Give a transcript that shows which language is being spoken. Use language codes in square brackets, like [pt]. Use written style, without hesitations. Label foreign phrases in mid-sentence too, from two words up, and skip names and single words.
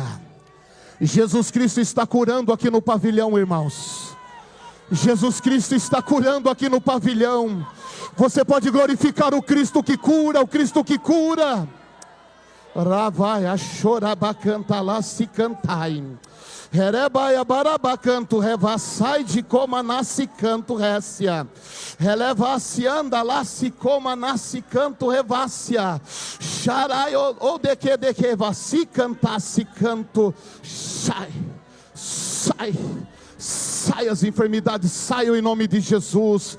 [pt] Jesus Cristo está curando aqui no pavilhão, irmãos. Jesus Cristo está curando aqui no pavilhão. Você pode glorificar o Cristo que cura, o Cristo que cura. Ravai a chorabacanta lá se cantai. Herebaia barabacanto revassai de coma nasce canto récia. Releva-se anda lá se coma nasce canto revácia. Charai ou de que vassi cantasse canto. Sai, sai. Sai as enfermidades, saiam em nome de Jesus.